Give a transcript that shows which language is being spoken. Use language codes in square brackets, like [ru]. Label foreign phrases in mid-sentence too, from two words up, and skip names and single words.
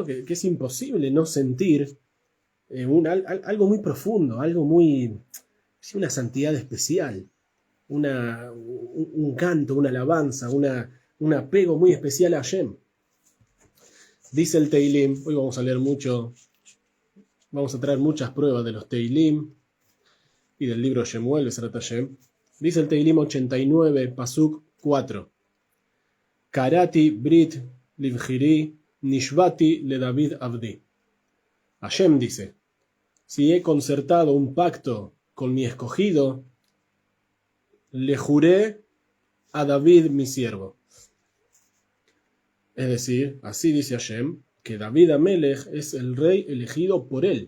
[es] que es imposible no sentir algo muy profundo, algo muy, una santidad especial, un canto, una alabanza, un apego muy especial a Hashem. Dice el Teilim, hoy vamos a leer mucho, vamos a traer muchas pruebas de los Teilim y del libro Shemuel, [he] בעזרת השם. [es] Dice el Teilim 89, Pasuk 4. [he] כרתי ברית לבחירי נשבעתי ל דוד עבדי. [es] Hashem dice, si he concertado un pacto con mi escogido, le juré a David mi siervo. Es decir, así dice Hashem, que David Amelech es el rey elegido por él.